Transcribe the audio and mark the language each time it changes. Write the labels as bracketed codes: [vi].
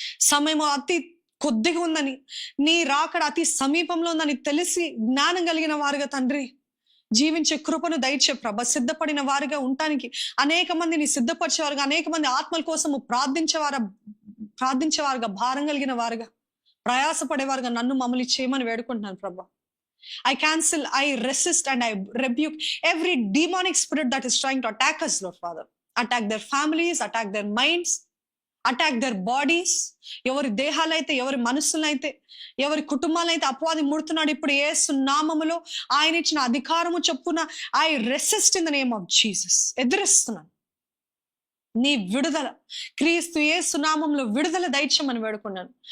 [te] సమయం అతి కొద్దిగా ఉందని, నీ రాకడ అతి సమీపంలో ఉందని తెలిసి జ్ఞానం కలిగిన వారుగా తండ్రి జీవించే కృపను దయచే ప్రభ. సిద్ధపడిన వారుగా ఉండటానికి అనేక మందిని సిద్ధపరిచేవారుగా, అనేక మంది ఆత్మల కోసము ప్రార్థించేవారుగా, భారం కలిగిన వారుగా, ప్రయాసపడేవారుగా నన్ను మమ్మల్ని చేయమని వేడుకుంటున్నాను ప్రభా. [en] I cancel, I resist and I rebuke every demonic spirit that is trying to attack us, Lord Father. Attack their families, attack their minds, attack their bodies. [te] ఎవరి దేహాలైతే, ఎవరి మనస్సులైతే, ఎవరి కుటుంబాలైతే అపవాది ముడుతున్నాడు, ఇప్పుడు యేసు నామములో ఆయన ఇచ్చిన అధికారము చొప్పున [en] I resist in the name of Jesus. [te] ఎదిరిస్తున్నాను నీ విడుదల, క్రీస్తు యేసు నామములో విడుదల దయచేయమని వేడుకున్నాను.